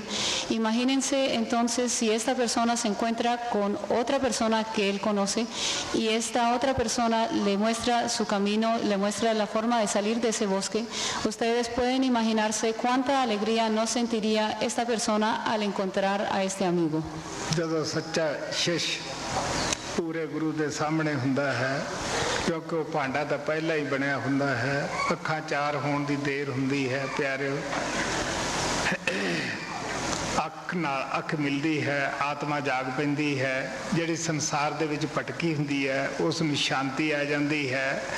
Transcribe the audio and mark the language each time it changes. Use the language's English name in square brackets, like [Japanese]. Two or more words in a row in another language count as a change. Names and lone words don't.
[Spanish] Imagínense entonces si esta persona se encuentra con otra persona que él conoce y esta otra persona le muestra su camino, le muestra la forma de salir de ese bosque. Ustedes pueden imaginarse cuánta alegría no sentiría esta persona al encontrar a este amigo. [Punjabi] ਜਦੋਂ ਸੱਚਾ ਸ਼ਿਸ਼ ਪੂਰੇ ਗੁਰੂ ਦੇ ਸਾਹਮਣੇ ਹੁੰਦਾ ਹੈ, ਕਿਉਂਕਿ ਉਹ ਭਾਂਡਾ ਤਾਂ ਪਹਿਲਾਂ ਹੀ ਬਣਿਆ ਹੁੰਦਾ ਹੈ, ਅੱਖਾਂ ਚਾਰ ਹੋਣ ਦੀ ਦੇਰ ਹੁੰਦੀ ਹੈ ਪਿਆਰਿਓ, ਅੱਖ ਨਾਲ ਅੱਖ ਮਿਲਦੀ ਹੈ, ਆਤਮਾ ਜਾਗ ਪੈਂਦੀ ਹੈ, ਜਿਹੜੀ ਸੰਸਾਰ ਦੇ ਵਿੱਚ ਭਟਕੀ ਹੁੰਦੀ ਹੈ ਉਸ ਨੂੰ ਸ਼ਾਂਤੀ ਆ ਜਾਂਦੀ ਹੈ।